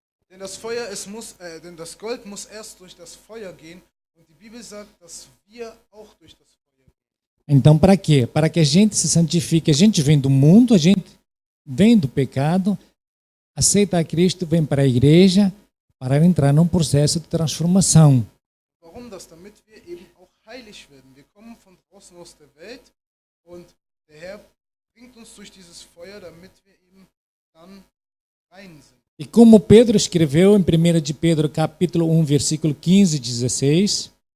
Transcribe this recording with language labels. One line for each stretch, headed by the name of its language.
German: Denn das Gold muss erst durch das Feuer gehen und die Bibel sagt, dass wir auch durch das Feuer gehen.
Portuguese: Então, para quê? Para que a gente se santifique. A gente vem do mundo, a gente vem do pecado, aceita a Cristo, vem para a igreja para entrar num processo de transformação.
German: Warum das? Damit wir eben auch heilig werden. Wir kommen von draußen aus der Welt und der Herr bringt uns durch dieses Feuer, damit wir eben dann rein sind.
Portuguese: E como Pedro escreveu em 1 de Pedro, capítulo 1, versículo 15 e 16,